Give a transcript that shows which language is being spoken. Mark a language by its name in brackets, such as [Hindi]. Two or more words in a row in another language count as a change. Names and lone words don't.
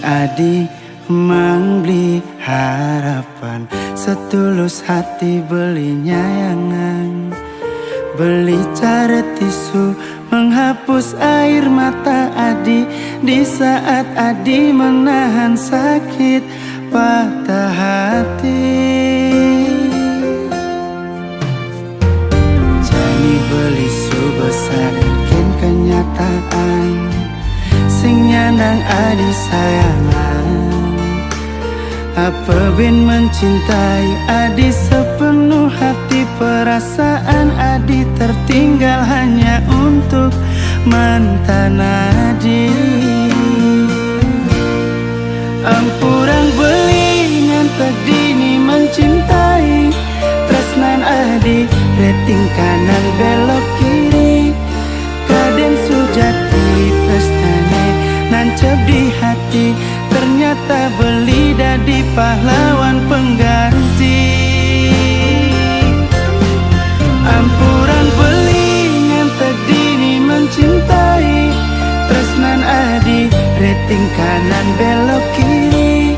[Balinese] adi mengbeli harapan, [Indonesian] setulus hati [Balinese] beli nyayangan. [Indonesian] Beli cara tisu menghapus air mata adi di saat adi menahan sakit patah hati. [Balinese] Jani beli subuh [Indonesian] sadarkan kenyataan, [Balinese] sing nyandang adi sayangan. [Indonesian] Apa bin mencintai adi sepenuh hati, perasaan adi tertinggal hanya untuk mantan adi. [Balinese] Ampurang beli ngantek dini mencintai, tresnan adi rating [Indonesian] kanan belok kiri. [Balinese] Kaden sujati tresnane nancep di hati, ternyata beli dadi [Indonesian] pahlawan pengganti. [Balinese] Ampuran beli ngantek dini mencintai, tresnan adi rating [Indonesian] kanan belok kiri.